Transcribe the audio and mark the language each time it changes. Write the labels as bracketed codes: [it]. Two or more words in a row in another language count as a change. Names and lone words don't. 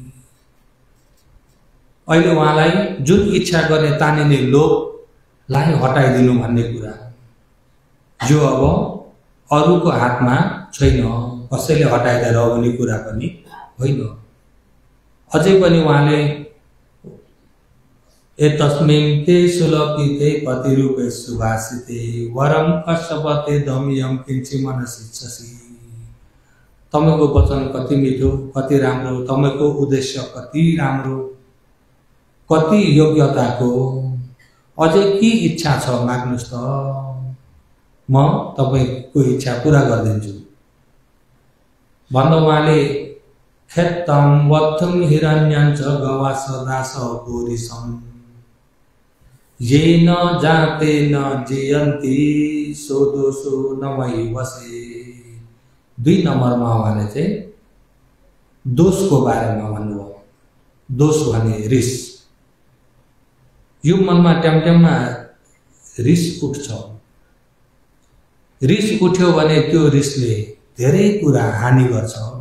[ne] अहिले उहाँलाई जुन इच्छा गर्ने तानिने लोभलाई हटाइदिनु भन्ने कुरा जो अब अरूको हातमा छैन, कसैले हटाइदिएर हुने कुरा पनि होइन। अझै पनि उहाँले [pi] एतस्मिन् ते सुलपिते पतिरूपे सुभाषिते वरम कश्यपते दमियम किंचि मनसिच्छसि। [ne] तपाईको वचन कति मिठो, कति राम्रो, तपाईको उद्देश्य कति राम्रो, कति योग्यताको, अझै के इच्छा छ माग्नुस् त, म तपाईको इच्छा पूरा गरिदिन्छु भन्दा उहाँले [pi] खेत्तम वत्थम हिरण्यञ्च गवास दास पुरिसम ये न जाते न जियन्ति सो दोषो न मयि वसे। [ne] 2 नम्बरमा उहाँले चाहिँ दोषको बारेमा भन्नुभयो। दोष भने रिस। यो मनमा ट्यामट्याममा रिस उठ्छ। रिस उठ्यो भने त्यो रिसले धेरै कुरा हानि गर्छ।